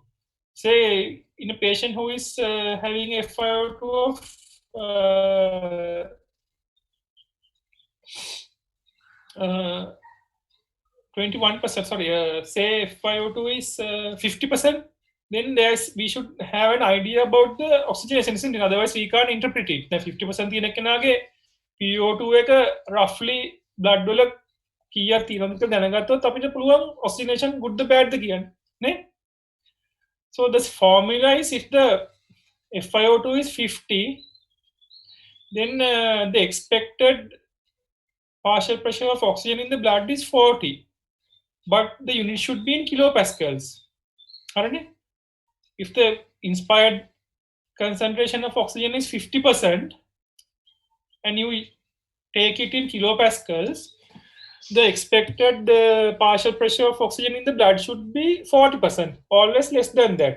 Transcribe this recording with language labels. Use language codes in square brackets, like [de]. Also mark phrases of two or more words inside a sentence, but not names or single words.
[en] Say in a patient who is having a FiO2 of 21%, say FiO2 is 50%, then we should have an idea about the oxygenation, isn't it? Otherwise we can't interpret it. [si] The 50% තියෙන කෙනාගේ PO2 එක [en] roughly blood [si] වල කීයක් තියෙනවද කියලා දැනගත්තොත් අපිට පුළුවන් [en] oxygenation good the bad [si] ද කියන්න නේ. [en] So this formula is if the FiO2 is 50, then the expected partial pressure of oxygen in the blood is 40, but the unit should be in kilopascals. If the inspired concentration of oxygen is 50% and you take it in kilopascals, the expected partial pressure of oxygen in the blood should be 40%, always less than that.